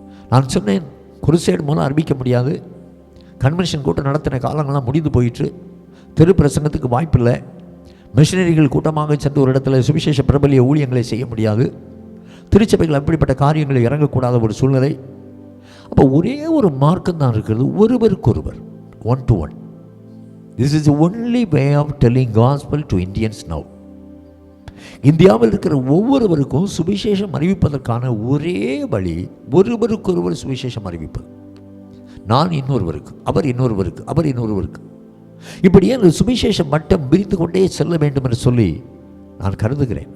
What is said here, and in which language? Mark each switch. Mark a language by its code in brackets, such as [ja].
[ta] நான் சொன்னேன், குருசேடு மூலம் அறிவிக்க முடியாது. கன்வென்ஷன் கூட்டம் நடத்தின காலங்கள்லாம் முடிந்து போயிட்டு, தெரு பிரசங்கத்துக்கு வாய்ப்பில்லை. மிஷினரிகள் கூட்டமாக சென்று ஒரு இடத்துல சுவிசேஷ பிரபலிய ஊழியங்களை செய்ய முடியாது. திருச்சபைகள் அப்படிப்பட்ட காரியங்களை இறங்கக்கூடாத ஒரு சூழ்நிலை. அப்போ ஒரே ஒரு மார்க்கம் தான் இருக்கிறது, ஒருவருக்கொருவர், 1 to 1. [en] This is the only way of telling gospel to Indians now. [ta] இந்தியாவில் இருக்கிற ஒவ்வொருவருக்கும் சுவிசேஷம் அறிவிப்பதற்கான ஒரே வழி ஒருவருக்கொருவர் சுவிசேஷம் அறிவிப்பது. நான் இன்னொருவருக்கு, அவர் இன்னொருவருக்கு, அவர் இன்னொருவருக்கு, இப்படியே அந்த சுவிசேஷம் மட்டம் விரித்து கொண்டே செல்ல வேண்டும் என்று சொல்லி நான் கருதுகிறேன்.